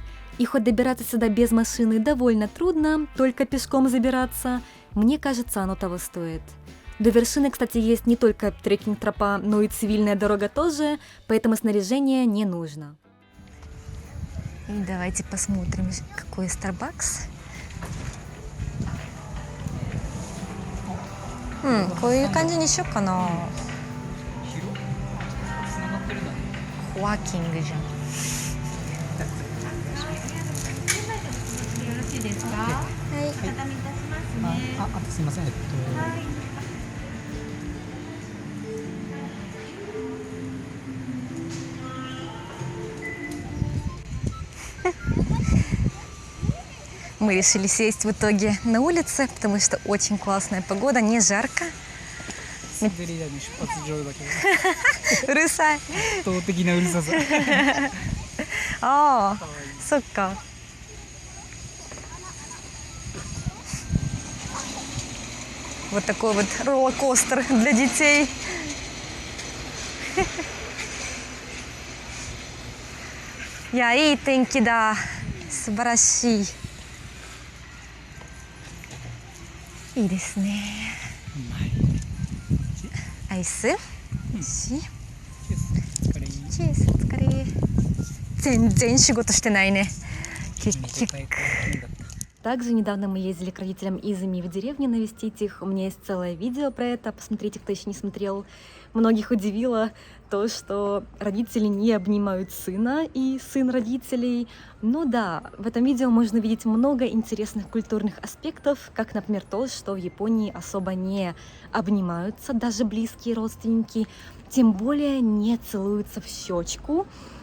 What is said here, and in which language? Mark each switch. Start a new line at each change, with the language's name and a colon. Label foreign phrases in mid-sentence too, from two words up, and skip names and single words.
Russian: И хоть добираться сюда без машины довольно трудно, только пешком забираться, мне кажется, оно того стоит. До вершины, кстати, есть не только трекинг-тропа, но и цивильная дорога тоже, поэтому снаряжение не нужно. И давайте посмотрим, какой Starbucks.
Japanese: こういう感じにしようかな。コワーキングじゃん。よろしいですか？はい。畳み出しますね。あとすみません。はい。
Russian: Мы решили сесть в итоге на улице, потому что очень классная погода, не жарко.
Japanese: 滑り台の出発場だけどうるさい。圧倒的なうるささ。ああ、そっか。
Russian: Вот такой вот роллер-костер для детей.
Japanese: いい天気だ、素晴らしい. いいですね。アイス。チーズ、お疲れ。全然仕事してないね。
Russian: 結局。Также недавно мы ездили к родителям из Ими в деревню навестить их. У меня есть целое видео про это. Посмотрите, кто еще не смотрел. Многих удивило то, что родители не обнимают сына и сын родителей. Но да, в этом видео можно видеть много интересных культурных аспектов, как, например, то, что в Японии особо не обнимаются даже близкие родственники, тем более не целуются в щечку.